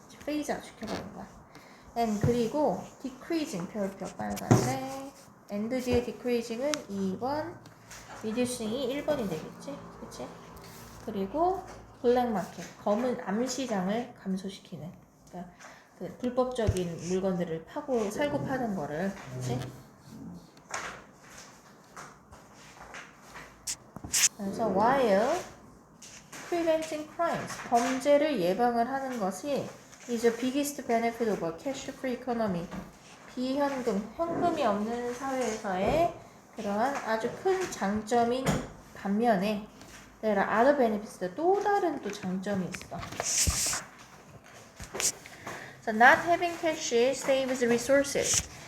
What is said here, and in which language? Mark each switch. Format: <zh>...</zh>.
<ko>페이즈 아웃 시켜버리는 거야. and 그리고 decreasing 별표 빨간색 and 뒤에 decreasing은 2번 reducing이 1번이 되겠지? 그치? 그리고 블랙 마켓 검은 암시장을 감소시키는 그러니까 그 불법적인 물건들을 파고 살고 파는 거를 그치?</ko> <en>그래서 while preventing crimes</en> <ko>범죄를 예방을 하는 것이</ko> <en>is the biggest benefit of a cash-free economy.</en> <ko>현금이 없는 사회에서의 그러한 아주 큰 장점인 반면에</ko> <en>There are other benefits.</en> <ko>또 다른 또 장점이 있어.</ko> <en>So not having cash saves resources.</en>